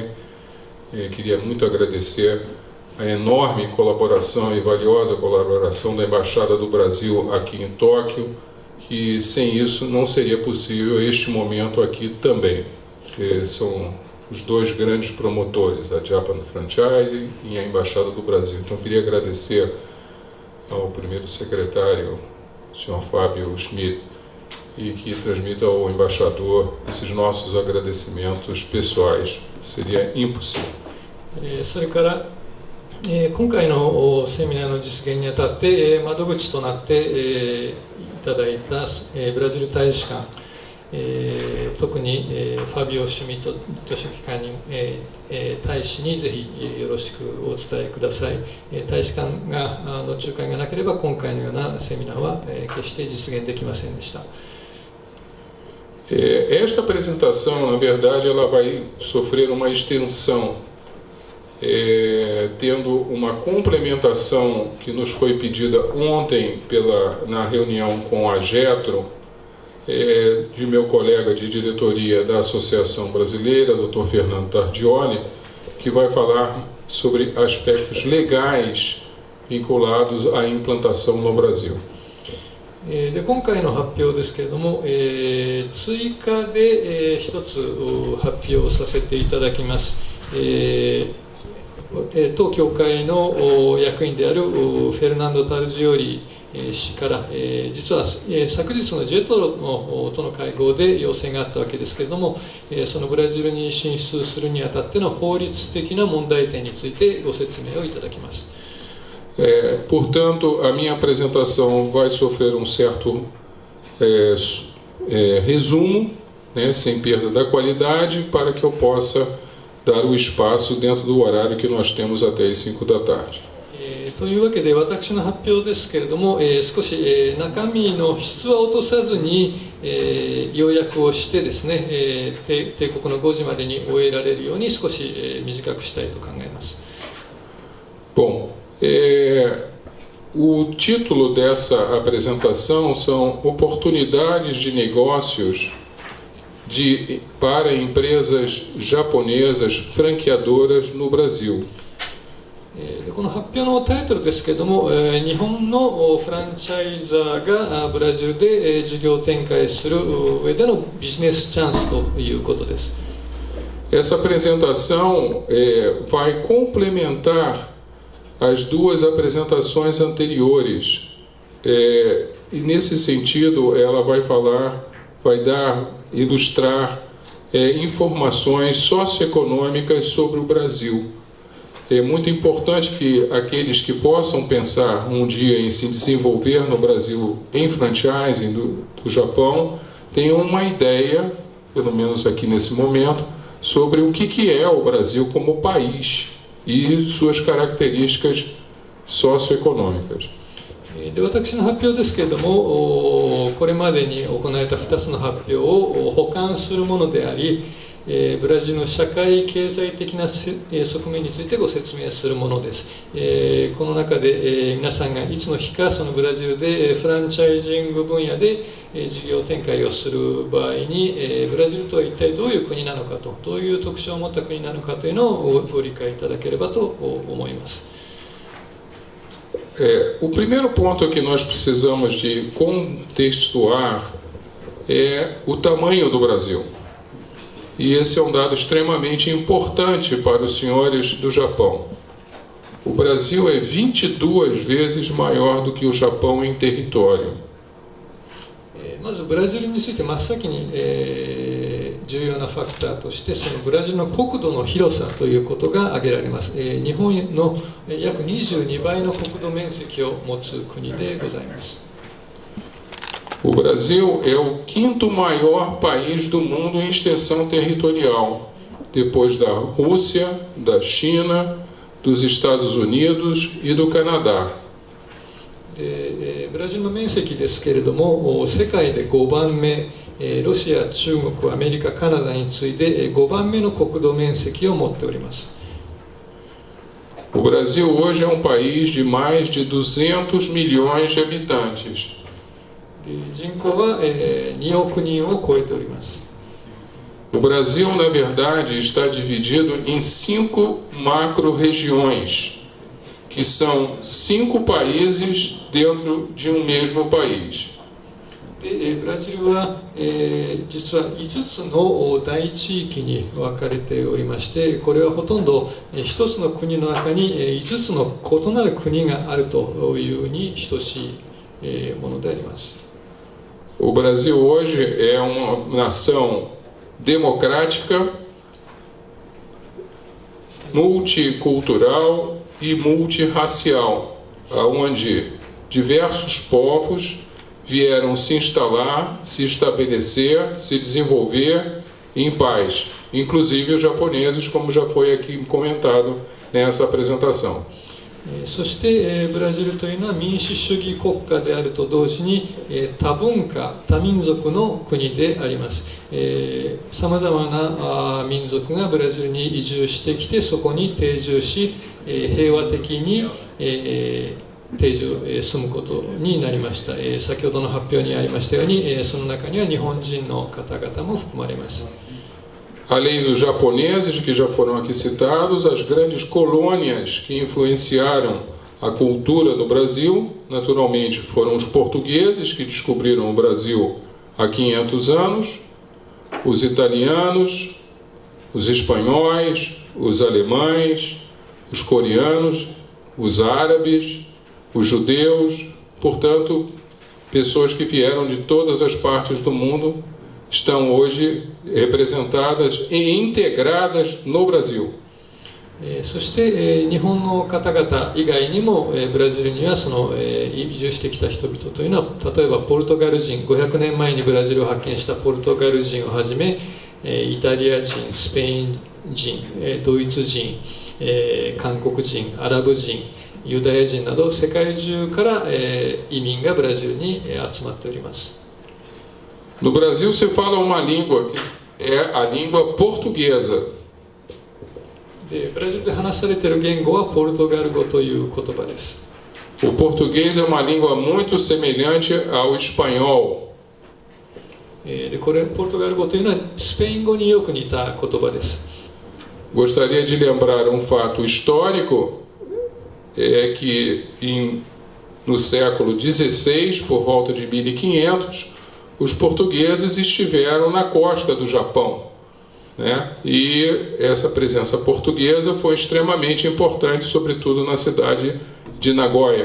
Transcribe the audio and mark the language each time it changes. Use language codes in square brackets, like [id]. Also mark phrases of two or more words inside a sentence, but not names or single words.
[pt] Queria muito agradecer a enorme colaboração e valiosa colaboração da Embaixada do Brasil aqui em Tóquio, que sem isso não seria possível este momento aqui também, que são os dois grandes promotores, a Japan Franchise e a Embaixada do Brasil. Então, queria agradecer ao primeiro secretário, o Sr. Fábio Schmidt, e que transmita ao embaixador esses nossos agradecimentos pessoais. Seria impossível. [ja] それから今回のセミナーの実現にあたって窓口となっていただいたブラジル大使館、特にファビオ・シュミット書記官に大使にぜひよろしくお伝えください。大使館がの仲介がなければ今回のようなセミナーは決して実現できませんでした。 [pt] Esta apresentação, na verdade, ela vai sofrer uma extensão, tendo uma complementação que nos foi pedida ontem na reunião com a Getro, de meu colega de diretoria da Associação Brasileira, Dr. Fernando Tardioli, que vai falar sobre aspectos legais vinculados à implantação no Brasil. [ja] で今回の発表ですけれども、追加で一つ発表させていただきます。当協会の役員であるフェルナンド・タルジオリ氏から、実は昨日のジェトロとの会合で要請があったわけですけれども、そのブラジルに進出するにあたっての法律的な問題点についてご説明をいただきます。 [pt] Portanto, a minha apresentação vai sofrer um certo resumo, né, sem perda da qualidade, para que eu possa dar o espaço dentro do horário que nós temos até as 5 da tarde. [ja] というわけで私の発表ですけれども、少し、中身の質は落とさずに、要約をしてですね、定刻の5時までに終えられるように少し、短くしたいと考えます。 [pt] Bom, o título dessa apresentação são Oportunidades de Negócios para Empresas Japonesas Franqueadoras no Brasil. [ja] この発表のタイトルですけれども、日本のフランチャイザーがブラジルで事業展開する上でのビジネスチャンスということです。 [pt] Essa apresentação vai complementar as duas apresentações anteriores, e nesse sentido ela vai ilustrar informações socioeconômicas sobre o Brasil. É muito importante que aqueles que possam pensar um dia em se desenvolver no Brasil em franchising do Japão tenham uma ideia, pelo menos aqui nesse momento, sobre o que é o Brasil como país e suas características socioeconômicas. [ja] で私の発表ですけれども、これまでに行われた2つの発表を補完するものであり、ブラジルの社会経済的な側面についてご説明するものです。この中で皆さんがいつの日かそのブラジルでフランチャイジング分野で事業展開をする場合に、ブラジルとは一体どういう国なのかと、どういう特徴を持った国なのかというのをご理解いただければと思います。 [pt] O primeiro ponto que nós precisamos de contextuar é o tamanho do Brasil. E esse é um dado extremamente importante para os senhores do Japão. O Brasil é 22 vezes maior do que o Japão em território. [ja] まずブラジルについて真っ先に、重要なファクターとしてそのブラジルの国土の広さということが挙げられます。日本の約22倍の国土面積を持つ国でございます。 [pt] O Brasil é o quinto maior país do mundo em extensão territorial, depois da Rússia, da China, dos Estados Unidos e do Canadá. [ja] ブラジルの面積ですけれども、世界で5番目、ロシア、中国、アメリカ、カナダに次いで5番目の国土面積を持っております。 [pt] O Brasil hoje é um país de mais de 200 milhões de habitantes. [ja] 人口は2億人を超えております。 [pt] O Brasil, na verdade, está dividido em 5 macro-regiões, que são 5 países dentro de um mesmo país. [ja] ブラジルは、実は5つの大地域に分かれておりまして、これはほとんど1つの国の中に5つの異なる国があるというに等しいものであります。 [pt] O Brasil hoje é uma nação democrática, multicultural e multirracial, onde diversos povos vieram se instalar, se estabelecer, se desenvolver em paz, inclusive os japoneses, como já foi aqui comentado nessa apresentação. [ja] そして、ブラジルというのは民主主義国家であると同時に、多文化、多民族の国であります。さまざまな民族がブラジルに移住してきてそこに定住し、平和的に、住むことになりました。先ほどの発表にありましたように、その中には日本人の方々も含まれます。 [pt] Além dos japoneses, que já foram aqui citados, as grandes colônias que influenciaram a cultura do Brasil, naturalmente, foram os portugueses, que descobriram o Brasil há 500 anos, os italianos, os espanhóis, os alemães, os coreanos, os árabes, os judeus, portanto, pessoas que vieram de todas as partes do mundo, estão hoje representadas e integradas no Brasil. [ja] そして、日本の方々以外にも、ブラジルにはその、移住してきた人々というのは例えばポルトガル人、500年前にブラジルを発見したポルトガル人をはじめ、イタリア人、スペイン人、ドイツ人、韓国人、アラブ人、ユダヤ人など世界中から、移民がブラジルに集まっております。 [pt] No Brasil se fala uma língua que é a língua portuguesa. [ja] ブラジルで話されている言語はポルトガル語という言葉です。 [pt] O português é uma língua muito semelhante ao espanhol. [ja] これポルトガル語というのはスペイン語によく似た言葉です。 [pt] Gostaria de lembrar um fato histórico, é que no século XVI, por volta de 1500, os portugueses estiveram na costa do Japão, né? E essa presença portuguesa foi extremamente importante, sobretudo na cidade de Nagoya.